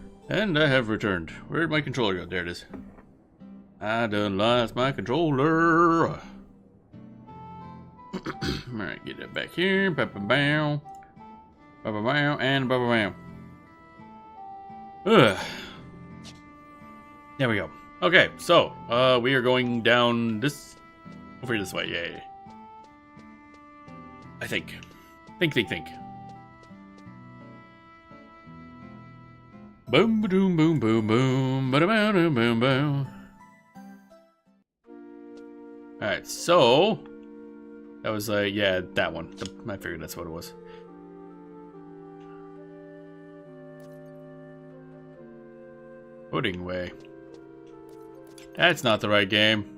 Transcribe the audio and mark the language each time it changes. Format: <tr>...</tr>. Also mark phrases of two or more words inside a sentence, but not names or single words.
<en>And I have returned. Where'd my controller go? There it is. I done lost my controller. Alright, get that back here. Ba-ba-bow. Ba-ba-bow and ba-ba-bow. Ugh. There we go. Okay, so, we are going down this... over this way, yay. I think. Think. Boom, ba-doom, boom, boom, boom, ba-da-boom, boom, boom. Alright, so... that was, yeah, that one. I figured that's what it was. Pudding way. That's not the right game.</en>